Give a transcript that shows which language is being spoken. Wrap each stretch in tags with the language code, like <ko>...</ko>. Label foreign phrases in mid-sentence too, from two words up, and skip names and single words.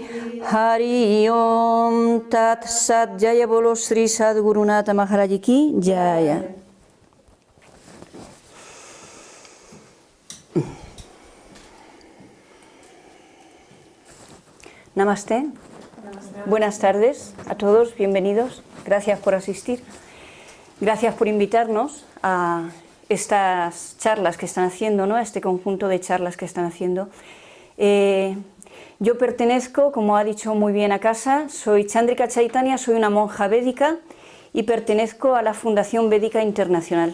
<hi>हरि ॐ तत् सत् जय बोलो श्री सद्गुरुनाथ महाराज की जय.</hi> <es>Namaste. Buenas tardes a todos, bienvenidos. Gracias por asistir. Gracias por invitarnos a estas charlas que están haciendo, ¿no? A este conjunto de charlas que están haciendo. Yo pertenezco, como ha dicho muy bien a casa, soy Chandrika Chaitanya, soy una monja védica y pertenezco a la Fundación Védica Internacional.</es>